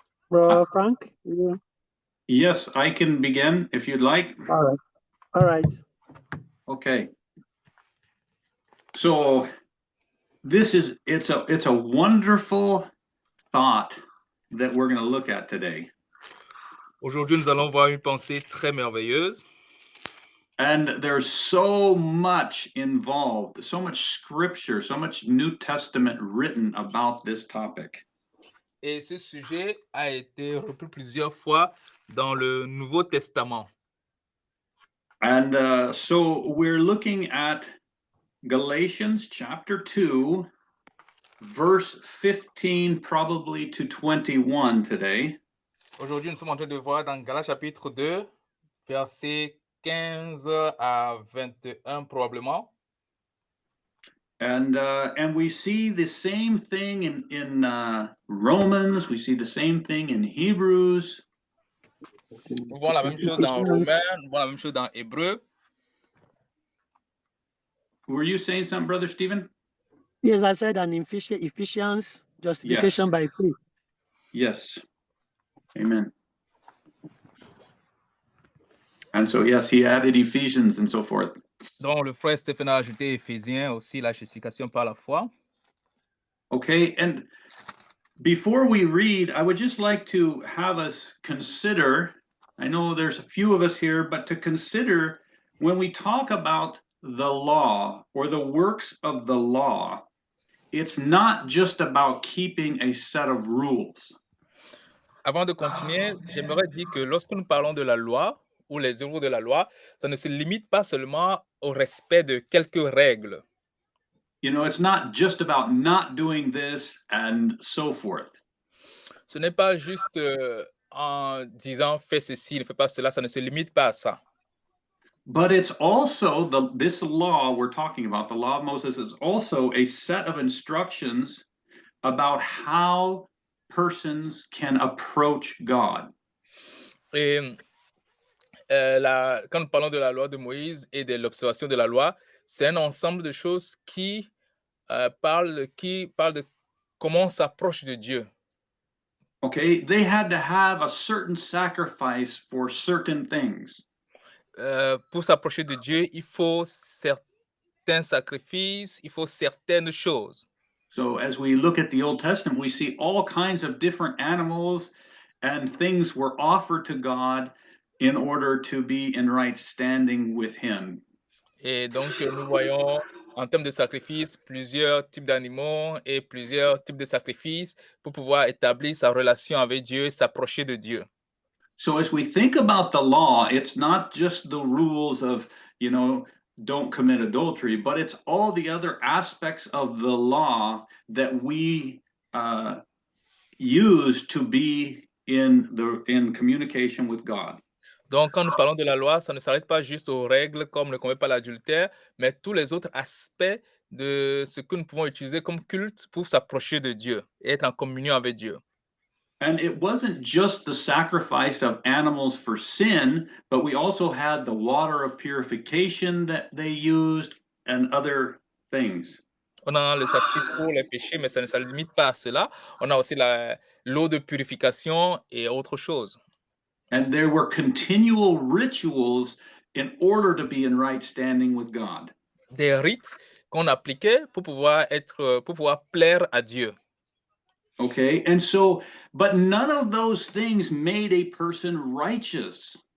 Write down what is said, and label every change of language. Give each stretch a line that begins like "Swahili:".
English: Bro Frank? Yeah. Yes, I can begin if you'd like. All right. Okay. So it's a wonderful thought that we're going to look at today.
French: Aujourd'hui, nous allons voir une pensée très merveilleuse.
English: And there's so much involved, so much scripture, so much New Testament written about this topic.
French: Et ce sujet a été repris plusieurs fois dans le Nouveau Testament.
English: And so we're looking at Galatians chapter 2, verse 15 probably to 21 today.
French: Aujourd'hui, nous sommes en train de voir dans Galates chapitre 2, versets 15 à 21 probablement.
English: And we see the same thing in Romans, we see the same thing in Hebrews.
French: Nous voyons la même chose dans Romains, nous voyons la même chose dans Hébreux.
English: Were you saying something, Brother Stephen? Yes, I said an Ephesians, justification by faith. Yes. Amen. And so, yes, he added Ephesians and so forth.
French: Donc, le frère Stephen a ajouté Éphésiens aussi, la justification par la foi.
English: Okay, and before we read, I would just like to have us consider, I know there's a few of us here, but to consider when we talk about the law or the works of the law, it's not just about keeping a set of rules.
French: Avant de continuer, j'aimerais dire que lorsque nous parlons de la loi ou les œuvres de la loi, ça ne se limite pas seulement au respect de quelques règles.
English: You know, it's not just about not doing this and so forth.
French: Ce n'est pas juste en disant fais ceci, ne fais pas cela, ça ne se limite pas à ça.
English: But it's also this law we're talking about, the law of Moses, is also a set of instructions about how persons can approach God.
French: Et quand nous parlons de la loi de Moïse et de l'observation de la loi, c'est un ensemble de choses qui parlent de comment on s'approche de Dieu.
English: Okay, they had to have a certain sacrifice for certain things.
French: Pour s'approcher de Dieu, il faut certains sacrifices, il faut certaines choses.
English: So as we look at the Old Testament, we see all kinds of different animals and things were offered to God in order to be in right standing with him.
French: Et donc, nous voyons en termes de sacrifices plusieurs types d'animaux et plusieurs types de sacrifices pour pouvoir établir sa relation avec Dieu et s'approcher de Dieu.
English: So as we think about the law, it's not just the rules of, you know, don't commit adultery, but it's all the other aspects of the law that we use to be in communication with God.
French: Donc, quand nous parlons de la loi, ça ne s'arrête pas juste aux règles comme ne commet pas l'adultère, mais tous les autres aspects de ce que nous pouvons utiliser comme culte pour s'approcher de Dieu et être en communion avec Dieu.
English: And it wasn't just the sacrifice of animals for sin, but we also had the water of purification that they used and other things.
French: On a le sacrifice pour les péchés, mais ça ne se limite pas à cela. On a aussi l'eau de purification et autre chose.
English: And there were continual rituals in order to be in right standing with God.
French: Des rites qu'on appliquait pour pouvoir plaire à Dieu.
English: Okay, and so, but none of those things made a person righteous.